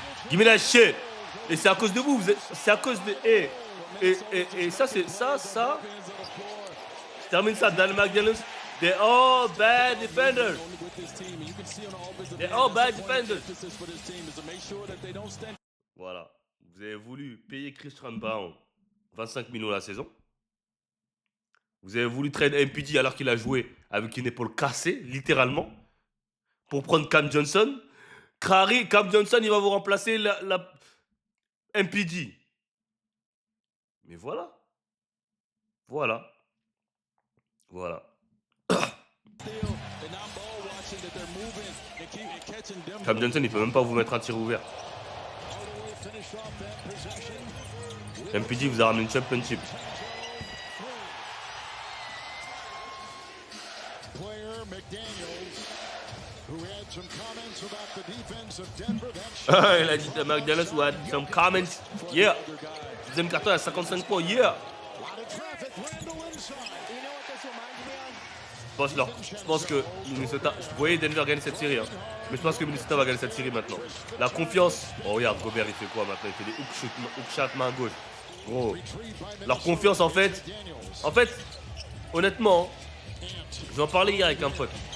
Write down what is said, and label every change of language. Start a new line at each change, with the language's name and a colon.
English: Give me that shit.
French: Et c'est à cause de vous. C'est à cause de... Et ça, c'est... Ça... Je termine ça. Dan McDaniels.
English: They're all bad defenders. They're all bad defenders.
French: Voilà. Vous avez voulu payer Christian Brown 25 millions la saison. Vous avez voulu trade MPJ alors qu'il a joué avec une épaule cassée, littéralement, pour prendre Cam Johnson. Cam Johnson, il va vous remplacer la MPJ. Mais voilà. Voilà. Voilà. Cam Johnson, il peut même pas vous mettre un tir ouvert. MPJ vous a ramené une championship. Il a dit à McDaniels
English: who had some comments. Yeah.
French: Deuxième carton à 55 points. Yeah. Je pense que Minnesota... Vous voyez Denver gagner cette série. Hein. Mais je pense que Minnesota va gagner cette série maintenant. La confiance... Oh regarde, Gobert il fait quoi maintenant? Il fait des hook shots main gauche. Gros. Leur confiance en fait... Honnêtement... J'en parlais hier avec un pote.